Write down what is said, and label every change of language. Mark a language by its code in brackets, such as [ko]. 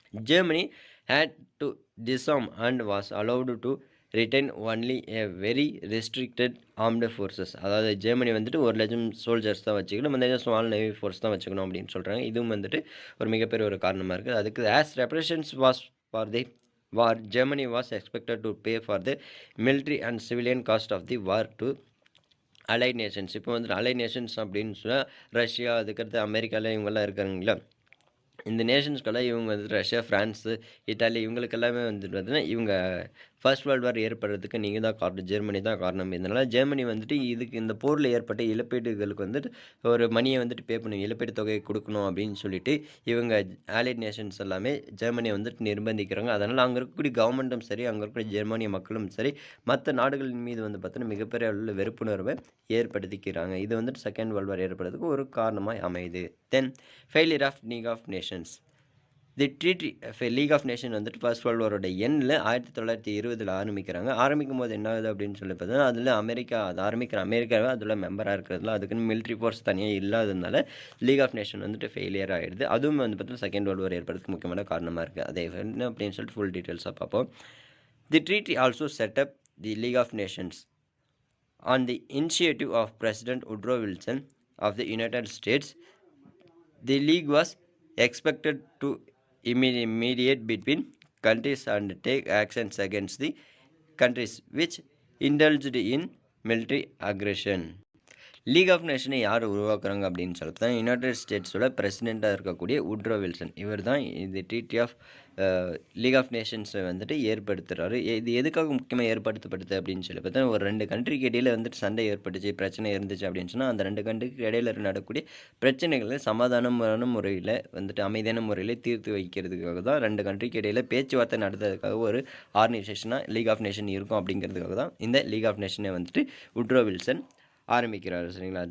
[en] Germany had to disarm and was allowed to retain only a very restricted armed forces. [ta] அதாவது Germany வந்துட்டு 1,00,000 soldiers தான் வச்சுக்கணும், மற்ற small navy force தான் வச்சுக்கணும் அப்படின்னு சொல்கிறாங்க. இதுவும் வந்துட்டு ஒரு மிகப்பெரிய ஒரு காரணமாக இருக்குது. [en] அதுக்கு as reparations was for the war, Germany was expected to pay for the military and civilian cost of the war to allied nations. [ta] இப்போ வந்துட்டு allied nations அப்படின்னு சொன்னால் ரஷ்யா, அதுக்கடுத்து அமெரிக்காவில் இவங்கெல்லாம் இருக்காங்களா, இந்த நேஷன்ஸ்க்கெல்லாம் இவங்க வந்துட்டு ரஷ்யா, ஃப்ரான்ஸு, இட்டாலி இவங்களுக்கெல்லாமே வந்துட்டு பார்த்தீங்கன்னா, இவங்க ஃபர்ஸ்ட் வேர்ல்டு வார் ஏற்படுறதுக்கு நீங்கள் தான் காரணம், ஜெர்மனி தான் காரணம். இதனால் ஜெர்மனி வந்துட்டு இந்த போரில் ஏற்பட்ட இழப்பீடுகளுக்கு வந்துட்டு ஒரு மணியை வந்துட்டு பே பண்ணி இழப்பீடு தொகையை கொடுக்கணும் அப்படின்னு சொல்லிட்டு இவங்க ஆலிட் நேஷன்ஸ் எல்லாமே ஜெர்மனியை வந்துட்டு நிர்பந்திக்கிறாங்க. அதனால் அங்கே இருக்கக்கூடிய கவர்மெண்ட்டும் சரி, அங்கே இருக்கக்கூடிய ஜெர்மனிய மக்களும் சரி, மற்ற நாடுகளின் மீது வந்து பார்த்தீங்கன்னா மிகப்பெரிய அளவில் வெறுப்புணர்வை ஏற்படுத்திக்கிறாங்க. இது வந்துட்டு செகண்ட் வேர்ல்டு வார் ஏற்படுறதுக்கு ஒரு காரணமாக அமையுது. [en] Then failure of league of nations. [ta] The treaty league of nation வந்துட்டு ஃபர்ஸ்ட் வேர்ல்டு வாரோட எண்ணில் 1920 ஆரம்பிக்கிறாங்க. ஆரம்பிக்கும் போது என்ன ஆகுது அப்படின்னு சொல்லி பார்த்தீங்கன்னா, அதில் அமெரிக்காவே அதில் மெம்பராக இருக்கிறதுல அதுக்குன்னு மிலிட்ரி ஃபோர்ஸ் தனியாக இல்லாததுனால லீக் ஆஃப் நேஷன் வந்துட்டு ஃபெயிலியர் ஆகிடுது. அதுவும் வந்து பார்த்தீங்கன்னா செகண்ட் வேர்ல்டு வார் ஏற்படுறதுக்கு முக்கியமான காரணமாக இருக்குது. அதே என்ன அப்படின்னு சொல்லிட்டு ஃபுல் டீட்டெயில்ஸாக பார்ப்போம். [en] The treaty also set up the league of nations on the initiative of President Woodrow Wilson of the United States. The league was expected to mediate between countries and take actions against the countries which indulged in military aggression. [ta] League of நேஷனை யார் உருவாக்குறாங்க அப்படின்னு சொல்லிட்டு United ஸ்டேட்ஸோட பிரசிடெண்ட்டாக இருக்கக்கூடிய Woodrow Wilson, இவர் தான் இந்த treaty of league of நேஷன்ஸை வந்துட்டு ஏற்படுத்துகிறாரு. இது எதுக்காக முக்கியமாக ஏற்படுத்தப்படுது அப்படின்னு சொல்லி பார்த்தா, ஒரு 2 கண்ட்ரிக்கு இடையில் வந்துட்டு சண்டை ஏற்பட்டுச்சு, பிரச்சனை இருந்துச்சு அப்படின்னு சொன்னால் அந்த 2 கண்ட்ரிக்கு இடையில் நடக்கக்கூடிய பிரச்சனைகளை சமாதானமான முறையில் வந்துட்டு அமைதியான முறையில் தீர்த்து வைக்கிறதுக்காக தான் 2 கண்ட்ரிக்கு இடையில் பேச்சுவார்த்தை நடத்துறதுக்காக ஒரு ஆர்கனைசேஷனாக லீக் ஆஃப் நேஷன் இருக்கும் அப்படிங்கிறதுக்காக தான் இந்த லீக் ஆஃப் நேஷனை வந்துட்டு உட்ரோ வில்சன் ஆரம்பிக்கிறாரு சரிங்களா.